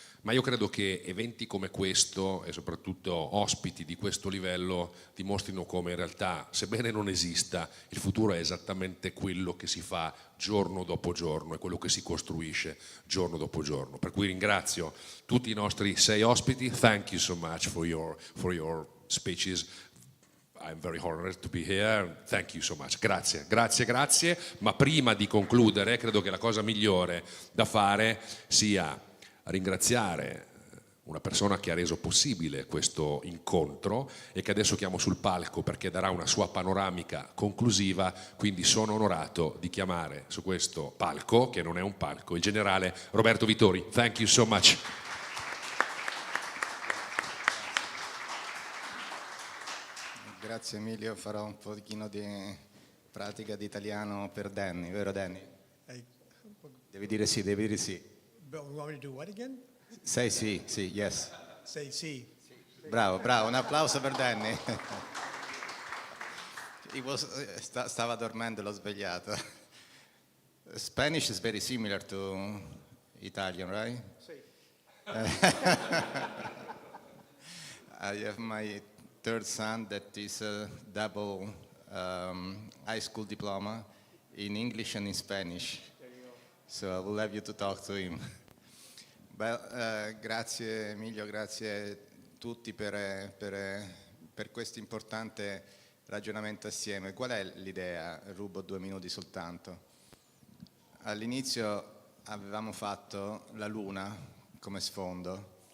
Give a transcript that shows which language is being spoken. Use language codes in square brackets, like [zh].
[it] Ma io credo che eventi come questo e soprattutto ospiti di questo livello dimostrino come in realtà, sebbene non esista, il futuro è esattamente quello che si fa giorno dopo giorno, è quello che si costruisce giorno dopo giorno. Per cui ringrazio tutti i nostri 6 ospiti. [en] Thank you so much for your speeches. I'm very honored to be here. Thank you so much. [it] Grazie, grazie, grazie. Ma prima di concludere, credo che la cosa migliore da fare sia ringraziare una persona che ha reso possibile questo incontro e che adesso chiamo sul palco perché darà una sua panoramica conclusiva, quindi sono onorato di chiamare su questo palco, che non è un palco, il generale Roberto Vittori. [en] Thank you so much. [it] Grazie Emilio, farò un pochino di pratica di italiano per Danny, vero Danny? Devi dire sì, devi dire sì. [en] But we want me to do what again? Say sì, sì, yes. Say sì. [it] Bravo, bravo, un applauso per Danny. Stava dormendo, l'ho svegliato. [en] Spanish is very similar to Italian, right? [it] Sì. [en] I have my third son that is a double high school diploma in English and in Spanish. So I will have you to talk to him. [it] Grazie Emilio, grazie a tutti per questo importante ragionamento assieme. Qual è l'idea? Rubo 2 minuti soltanto. All'inizio avevamo fatto la Luna come sfondo.